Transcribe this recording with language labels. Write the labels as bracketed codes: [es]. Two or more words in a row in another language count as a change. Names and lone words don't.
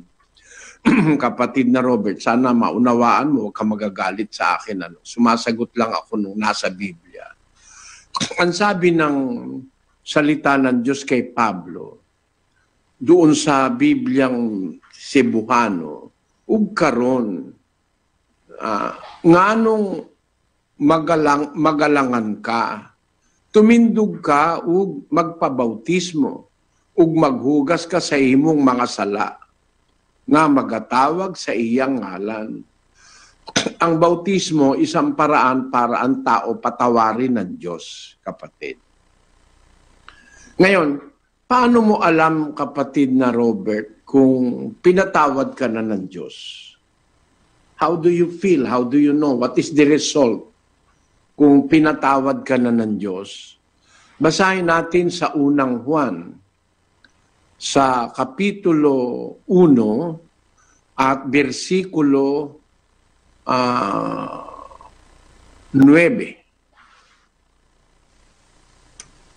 [tl] Kapatid na Robert, sana maunawaan mo, huwag ka magagalit sa akin. Sumasagot lang ako nung nasa Biblia. Ang sabi ng salita ng Diyos kay Pablo, doon sa Bibliang Cebuano, [ceb] ug karon, nganong magalangan ka, tumindog ka ug magpabautismo, ug maghugas ka sa imong mga sala, nga magatawag sa iyang ngalan. [tl] Ang bautismo, isang paraan para ang tao patawarin ng Diyos, kapatid. Ngayon, paano mo alam, kapatid na Robert, kung pinatawad ka na ng Diyos? [en] How do you feel? How do you know? What is the result [tl] kung pinatawad ka na ng Diyos? Basahin natin sa unang Juan, sa Kapitulo 1 at versikulo 9.